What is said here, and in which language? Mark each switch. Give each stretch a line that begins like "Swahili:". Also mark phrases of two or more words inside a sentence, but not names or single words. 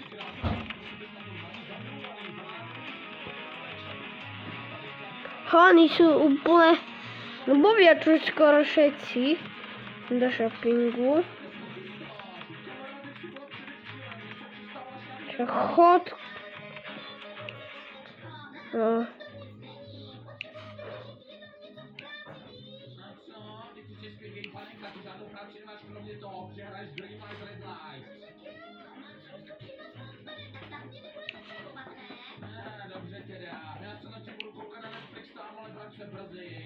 Slovak: Oni sú úplne... No bovia tu skoro všetci do shoppingu. Čo chod... No.
Czech: Dobře teda, já se na tě budu koukat na Netflix tam, ale vrať se brzy.